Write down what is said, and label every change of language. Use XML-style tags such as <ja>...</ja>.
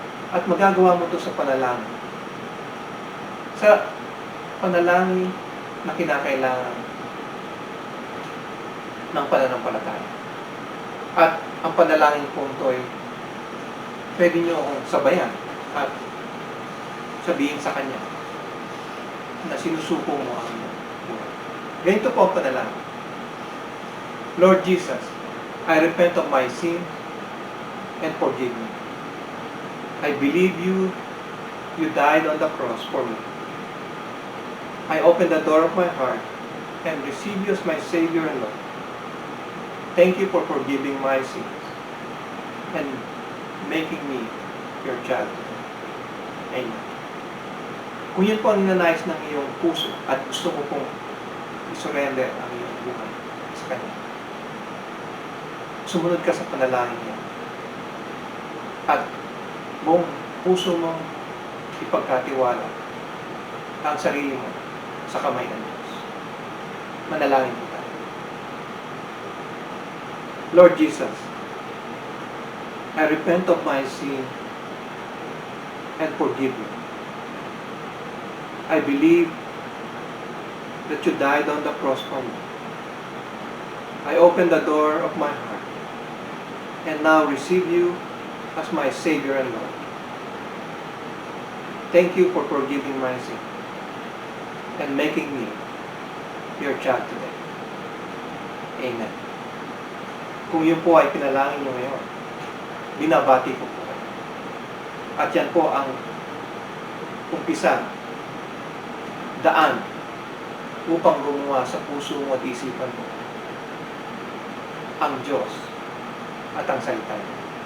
<tl>At magagawa mo ito sa panalangin. Sa panalangin na kinakailangan ng pananampalataya. At ang panalangin po ito ay pwede nyo akong sabayan at sabihin sa Kanya na sinusuko mo ang iyong buhay. Ganito po ang panalangin.</tl> <en>Lord Jesus, I repent of my sin and forgive me. I believe you died on the cross for me. I open the door of my heart and receive you as my Savior and Lord. Thank you for forgiving my sins and making me your child. Amen.</en> <tl>Kung yun po ang ninanais ng iyong puso at gusto mo pong isurrender ang iyong buhay sa Kanya, sumunod ka sa panalangin niya at buong puso mong ipagkatiwala ang sarili mo sa kamay ng Diyos. Manalangin mo tayo.</tl> <en>Lord Jesus, I repent of my sin and forgive me. I believe that you died on the cross for me. I open the door of my heart and now receive you as my Savior and Lord. Thank you for forgiving my sin and making me your child today. Amen.</en> <tl>Kung yun po ay pinalangin nyo ngayon, binabati ko po kayo. At yan po ang umpisa, daan, upang gumawa sa puso mo at isipan mo ang Diyos at ang salita niya.</tl>